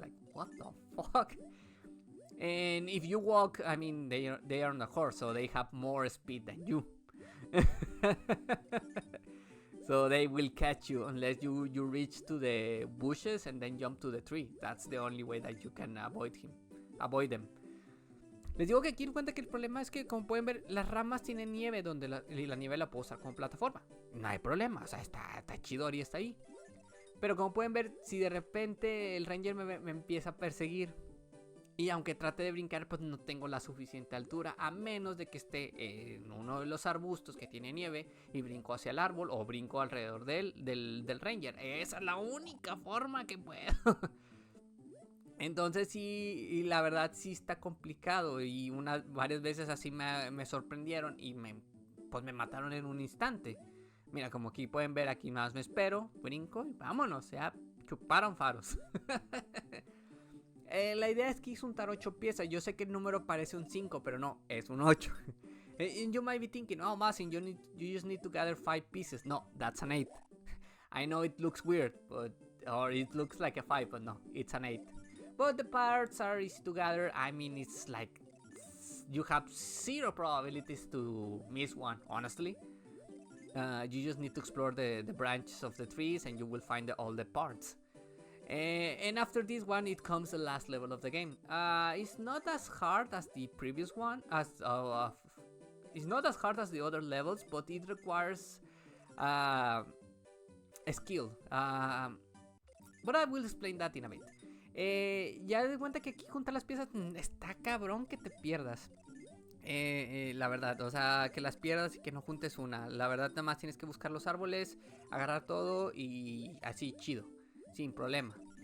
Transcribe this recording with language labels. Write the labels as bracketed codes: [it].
[en] Like, what the fuck? And if you walk, I mean, they are on a horse, so they have more speed than you. So they will catch you unless you reach to the bushes and then jump to the tree. That's the only way that you can avoid them. [es] Les digo que aquí en cuenta que el problema es que, como pueden ver, las ramas tienen nieve, donde la nieve la puedo usar como plataforma. No hay problema, o sea, está chido y está ahí. Pero como pueden ver, si de repente el ranger me empieza a perseguir, y aunque trate de brincar, pues no tengo la suficiente altura, a menos de que esté en uno de los arbustos que tiene nieve y brinco hacia el árbol, o brinco alrededor del ranger. Esa es la única forma que puedo. Entonces sí, y la verdad sí está complicado, y varias veces así me sorprendieron y pues me mataron en un instante. Mira, como aquí pueden ver, aquí nada más me espero, brinco y vámonos, ya chuparon faros. La idea es que hice untar 8 piezas. Yo sé que el número parece un 5, pero no, es un 8. [en] And you might be thinking, oh, Masin, you just need to gather 5 pieces. No, that's an 8. I know it looks weird, or it looks like a 5, but no, it's an 8. But the parts are easy to gather. I mean, it's like you have 0 probabilities to miss one, honestly. You just need to explore the branches of the trees, and you will find all the parts. And after this one, it comes the last level of the game. It's not as hard as the previous one, it's not as hard as the other levels, but it requires a skill. But I will explain that in a bit. [es] Ya de cuenta que aquí juntar las piezas está cabrón que te pierdas. La verdad, o sea, que las pierdas y que no juntes una. La verdad, nada más tienes que buscar los árboles, agarrar todo y así, chido, sin problema.